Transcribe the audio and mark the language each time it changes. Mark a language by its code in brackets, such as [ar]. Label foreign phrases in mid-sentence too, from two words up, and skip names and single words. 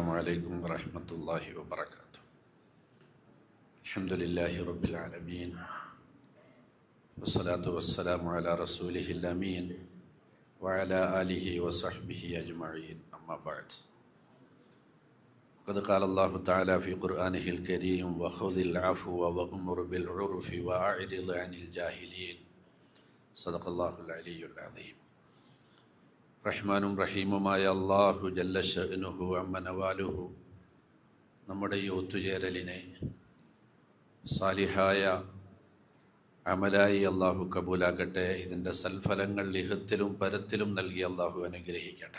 [ar] السلام عليكم ورحمة الله وبركاته. الحمد لله رب العالمين والصلاة والسلام على رسوله الأمين وعلى آله وصحبه أجمعين، أما بعد. قد قال الله تعالى في قرآنه الكريم: وخذ العفو وأمر بالعرف وأعرض عن الجاهلين. صدق الله العلي العظيم. [ml] റഹ്മാനും റഹീമുമായ അല്ലാഹു [ar] جل شأنه عم نواله [ml] നമ്മുടെ ഈ ഒത്തുചേരലിനെ സാലിഹായ അമലായി അല്ലാഹു കബൂലാക്കട്ടെ. ഇതിൻ്റെ സൽഫലങ്ങൾ ഇഹത്തിലും പരത്തിലും നൽകി അല്ലാഹു അനുഗ്രഹിക്കട്ടെ.